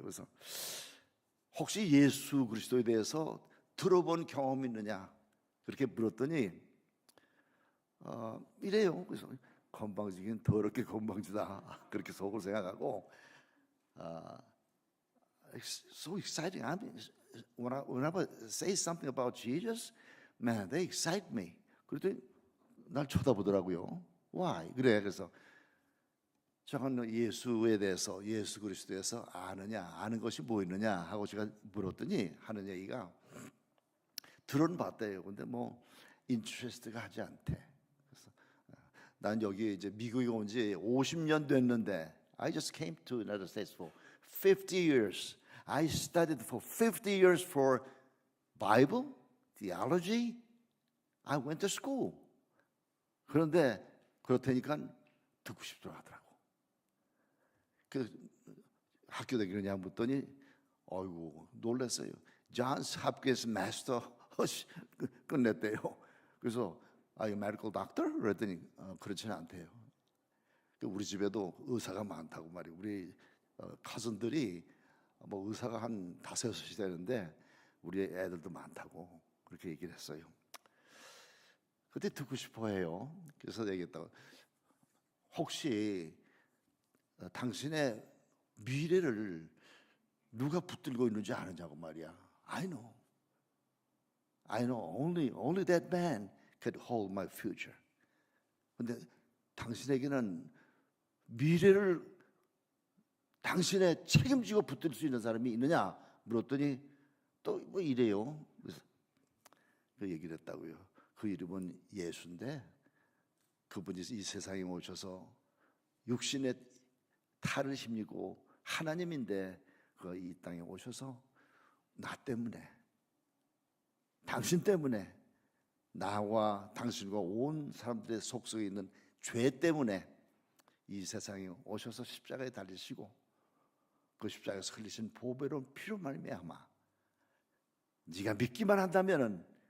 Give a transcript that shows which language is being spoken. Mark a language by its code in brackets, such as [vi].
[ko] 그래서 혹시 예수 그리스도에 대해서 들어본 경험이 있느냐 그렇게 물었더니 이래요. 그래서 건방지긴 더럽게 건방지다 그렇게 속으로 생각하고 [en] so exciting. I mean, whenever I say something about Jesus, man, they excite me. [ko] 그랬더니 날 쳐다보더라고요. Why? 그래. 그래서 저는 예수에 대해서, 예수 그리스도에서 아는 것이 뭐 있느냐 하고 제가 물었더니 하는 얘기가 들은 봤대요. 근데 뭐 인트레스트가 하지 않대. 그래서 난 여기 이제 미국에 온 지 50년 됐는데 [en] I just came to United States for 50 years. I studied for 50 years for Bible, theology. I went to school. [ko] 그런데 그렇다니까 듣고 싶더라 하더라고. 그 학교 다니느냐 묻더니 어이구 놀랐어요. Johns Hopkins 마스터 끝냈대요. [en] 그래서 Are you medical doctor? [ko] 그랬더니 그렇지는 않대요. 우리 집에도 의사가 많다고 말이에요. 우리 가슴들이 뭐 의사가 한 5, 6이 되는데 우리 애들도 많다고 그렇게 얘기를 했어요. 그때 듣고 싶어 해요. 그래서 얘기했다고 혹시 당신의 미래를 누가 붙들고 있는지 아느냐고 말이야. [en] I know. Only that man could hold my future. [ko] 근데 당신에게는 미래를 당신의 책임지고 붙들 수 있는 사람이 있느냐 물었더니 또 뭐 이래요. 그래서 그 얘기를 했다고요. 그 이름은 예수인데 그분이 이 세상에 오셔서 육신의 탈을 힘입고 하나님인데 그 이 땅에 오셔서 나 때문에 당신 때문에 나와 당신과 온 사람들의 속속에 있는 죄 때문에 이 세상에 오셔서 십자가에 달리시고 그 십자가에서 흘리신 보배로운 피로 말미암아 네가 믿기만 한다면은